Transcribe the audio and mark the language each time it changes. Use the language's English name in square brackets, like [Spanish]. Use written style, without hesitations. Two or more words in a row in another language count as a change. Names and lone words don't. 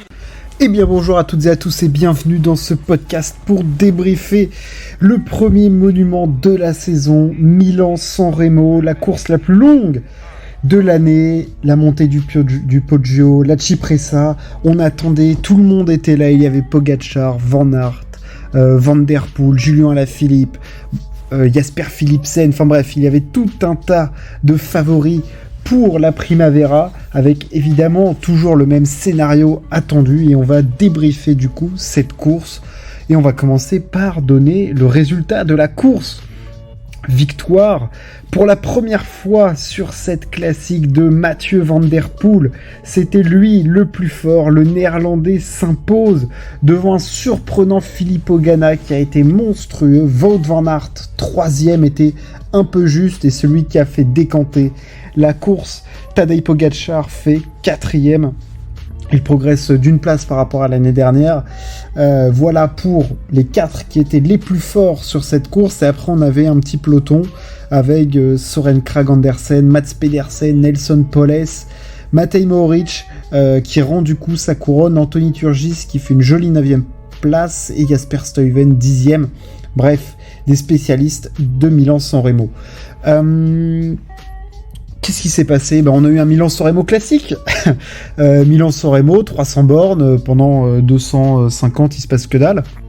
[French] Eh bien bonjour à toutes et à tous et bienvenue dans ce podcast pour débriefer le premier monument de la saison, Milan-San Remo, la course la plus longue de l'année, la montée du Poggio, la Cipressa. On attendait, tout le monde était là, il y avait Pogačar, Van Aert, Van Der Poel, Julien Alaphilippe, Jasper Philipsen, enfin bref, il y avait tout un tas de favoris pour la Primavera, avec évidemment toujours le même scénario attendu, et on va débriefer du coup cette course, et on va commencer par donner le résultat de la course. Victoire pour la première fois sur cette classique de Mathieu Van Der Poel. C'était lui le plus fort, le néerlandais s'impose devant un surprenant Filippo Ganna qui a été monstrueux. Wout van Aert, troisième, était un peu juste, et celui qui a fait décanter la course, Tadej Pogačar, fait quatrième. Il progresse d'une place par rapport à l'année dernière. Voilà pour les 4 qui étaient les plus forts sur cette course. Et après, on avait un petit peloton avec Søren Kragh Andersen, Mats Pedersen, Nelson Poles, Matej Mohoric qui rend du coup sa couronne, Anthony Turgis qui fait une jolie 9e place et Jasper Stuyven 10e. Bref, des spécialistes de Milan-San Remo. Qu'est-ce qui s'est passé ? On a eu un Milan-San Remo classique. Milan-San Remo, 300 bornes, pendant 250, il se passe que dalle.